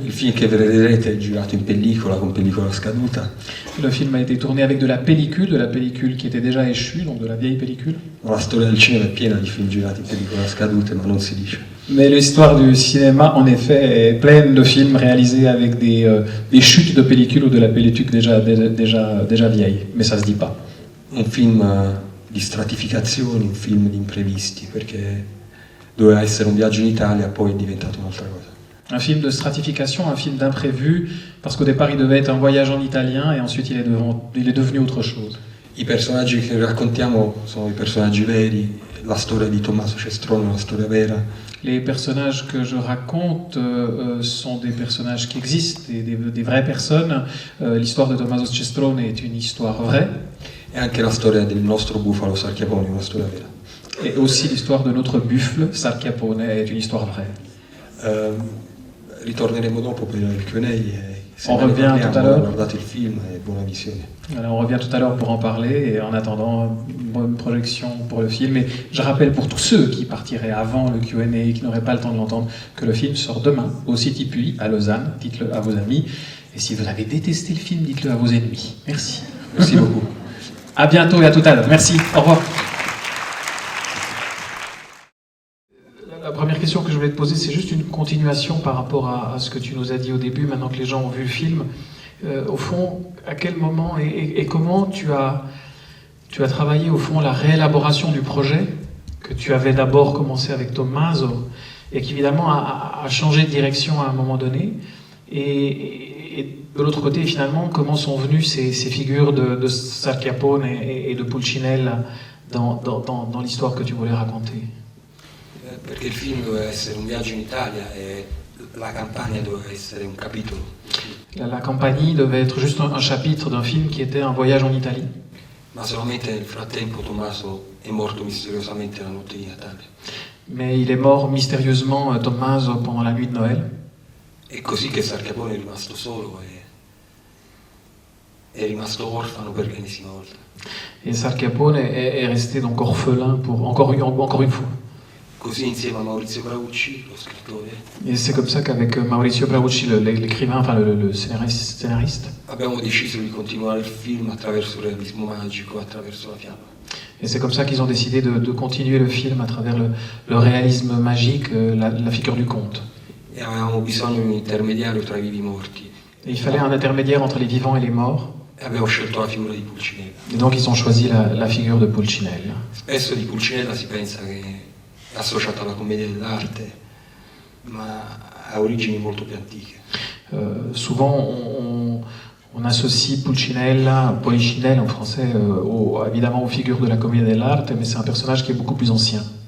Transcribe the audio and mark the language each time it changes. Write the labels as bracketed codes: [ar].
[it] Il film che vedrete è girato in pellicola, con pellicola scaduta. [fr] Le film a été tourné avec de la pellicule qui était déjà échue, donc de la vieille pellicule. [it] La storia del cinema è piena di film girati in pellicola scadute, ma non si dice. [fr] Mais l'histoire du cinéma, en effet, est pleine de films réalisés avec des chutes de pellicule ou de la pellicule déjà vieille, mais ça se dit pas. [it] Un film di stratificazioni, un film di imprevisti, perché doveva essere un viaggio in Italia, poi è diventato un'altra cosa. [fr] Un film de stratification, un film d'imprévu, parce qu'au départ il devait être un voyage en italien et ensuite il est devenu autre chose. [it] I personaggi che raccontiamo sono i personaggi veri, la storia di Tommaso Cestrone è una storia vera. [fr] Les personnages que je raconte sont des personnages qui existent, des vraies personnes. L'histoire de Tommaso Cestrone est une histoire vraie. [it] E anche la storia del nostro bufalo Sarchiapone è una storia vera. [fr] Et aussi l'histoire de notre buffle, Sarchiapone, est une histoire vraie. [it] Ritorneremo dopo per il Q&A e se [fr] On ne revient [it] parliamo, [fr] tout à l'heure. [it] guardate il film e buona visione. [fr] Alors, on revient tout à l'heure pour en parler et en attendant, une bonne projection pour le film. Et je rappelle pour tous ceux qui partiraient avant le Q&A et qui n'auraient pas le temps de l'entendre que le film sort demain au City Puy à Lausanne. Dites-le à vos amis. Et si vous avez détesté le film, dites-le à vos ennemis. Merci. Merci beaucoup. À bientôt et à tout à l'heure. Merci. Au revoir. La première question que je voulais te poser, c'est juste une continuation par rapport à ce que tu nous as dit au début, maintenant que les gens ont vu le film. Au fond, à quel moment et comment tu as travaillé au fond la réélaboration du projet que tu avais d'abord commencé avec Tommaso et qui évidemment a changé de direction à un moment donné et de l'autre côté finalement comment sont venues ces figures de Sarchiapone et de Pulcinella dans l'histoire que tu voulais raconter. [it] Perché il film doveva essere un viaggio in Italia e la campagna doveva essere un capitolo, [fr] La Campanie devait être juste un chapitre d'un film qui était un voyage en Italie. [it] ma solamente nel frattempo Tommaso è morto misteriosamente la notte di Natale. [fr] Mais il est mort mystérieusement, Tommaso, pendant la nuit de Noël. [it] È così che Sarchiapone è rimasto solo e è rimasto orfano per l'ennesima volta. [fr] Et Sarchiapone est resté donc orphelin pour encore une fois. [it] Così insieme a Maurizio Braucci, lo scrittore, [fr] Et c'est comme ça qu'avec Maurizio Braucci, l'écrivain, enfin le scénariste, [it] abbiamo deciso di continuare il film attraverso il realismo magico, attraverso la fiamma. [fr] et c'est comme ça qu'ils ont décidé de continuer le film à travers le réalisme magique, la figure du conte. [it] E avevamo bisogno di un intermediario tra i vivi morti. [fr] Et il fallait un intermédiaire entre les vivants et les morts, [it] E abbiamo scelto la figura di Pulcinella. [fr] et donc ils ont choisi la figure de Pulcinella. [it] Spesso di Pulcinella si pensa che è associato alla commedia dell'arte, ma ha origini molto più antiche. [fr] Souvent, on associe Polichinelle en français, évidemment aux figures de la commedia dell'arte, mais c'est un personnage qui est beaucoup plus ancien,